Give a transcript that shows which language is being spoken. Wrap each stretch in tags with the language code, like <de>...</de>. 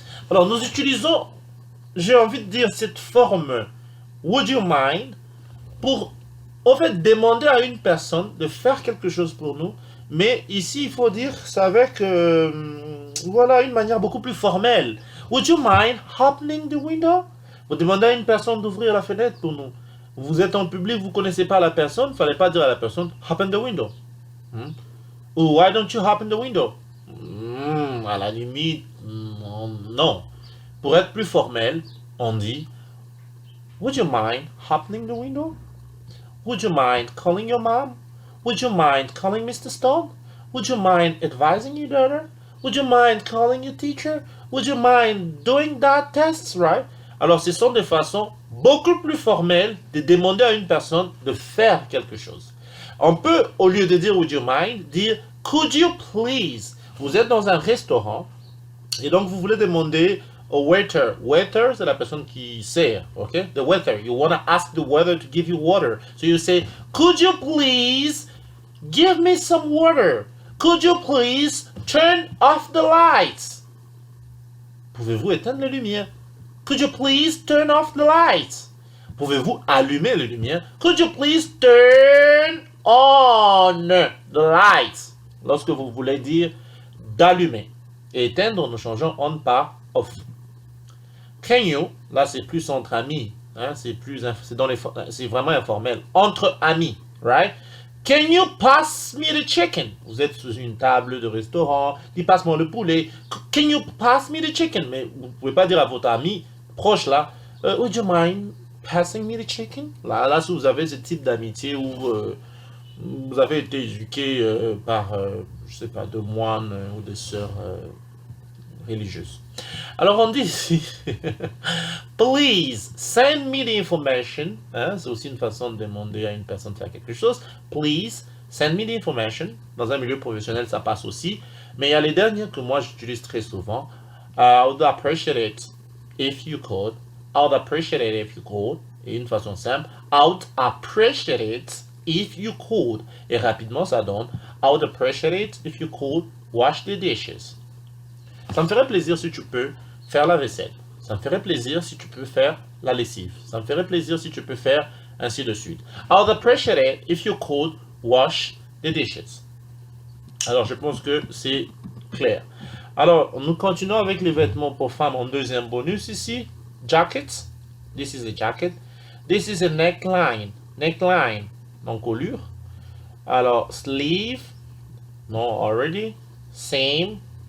<fr>Alors, nous utilisons, j'ai envie de dire, cette forme</fr> <en>would you mind</en> <fr>pour, en fait, demander à une personne de faire quelque chose pour nous, mais ici, il faut dire, c'est avec, voilà, une manière beaucoup plus formelle.</fr> <en>Would you mind opening the window?</en> <fr>Vous demandez à une personne d'ouvrir la fenêtre pour nous. Vous êtes en public, vous ne connaissez pas la personne, il ne fallait pas dire à la personne</fr> <en>hop in the window. Ou why don't you hop in the window? À la limite, non. Pour être plus formel, on dit would you mind hopping the window? Would you mind calling your mom? Would you mind calling Mr. Stone? Would you mind advising your daughter? Would you mind calling your teacher? Would you mind doing that test, right?</en> <fr>Alors, ce sont des façons beaucoup plus formelles de demander à une personne de faire quelque chose. On peut, au lieu de dire</fr> <en>would you mind,</en> <fr>dire</fr> <en>could you please?</en> <fr>Vous êtes dans un restaurant et donc vous voulez demander au waiter. Waiter, c'est la personne qui sert, okay?</fr> <en>The waiter. You want to ask the waiter to give you water. So you say, could you please give me some water? Could you please turn off the lights?</en> <fr>Pouvez-vous éteindre les lumières?</fr> <en>Could you please turn off the lights?</en> <fr>Pouvez-vous allumer les lumières?</fr> <en>Could you please turn on the lights?</en> <fr>Lorsque vous voulez dire d'allumer. Et éteindre, nous changeons on par off.</fr> <en>Can you,</en> <fr>là c'est plus entre amis, hein, c'est vraiment informel. Entre amis,</fr> <en>right? Can you pass me the chicken?</en> <fr>Vous êtes sur une table de restaurant, dis passe-moi le poulet.</fr> <en>Can you pass me the chicken?</en> <fr>Mais vous ne pouvez pas dire à votre ami proche là,</fr> <en>would you mind passing me the chicken?</en> <fr>Là, si vous avez ce type d'amitié où vous avez été éduqué par, je sais pas, de moines ou de sœurs religieuses. Alors on dit ici,</fr> <en>please send me the information.</en> <fr>Hein, c'est aussi une façon de demander à une personne de faire quelque chose.</fr> <en>Please send me the information.</en> <fr>Dans un milieu professionnel, ça passe aussi. Mais il y a les derniers que moi j'utilise très souvent.</fr> <en>I would appreciate it if you could. I would appreciate it if you could.</en> <fr>Et une façon simple,</fr> <en>I would appreciate it if you could.</en> <fr>Et rapidement, ça donne</fr> <en>I would appreciate it if you could wash the dishes.</en> <fr>Ça me ferait plaisir si tu peux faire la vaisselle. Ça me ferait plaisir si tu peux faire la lessive. Ça me ferait plaisir si tu peux faire ainsi de suite.</fr> <en>I would appreciate it if you could wash the dishes.</en> <fr>Alors, je pense que c'est clair. Alors, nous continuons avec les vêtements pour femmes en deuxième bonus ici.</fr> <en>Jacket. This is a jacket. This is a neckline. Neckline, encolure. Alors, sleeve. No, already. Same.</en>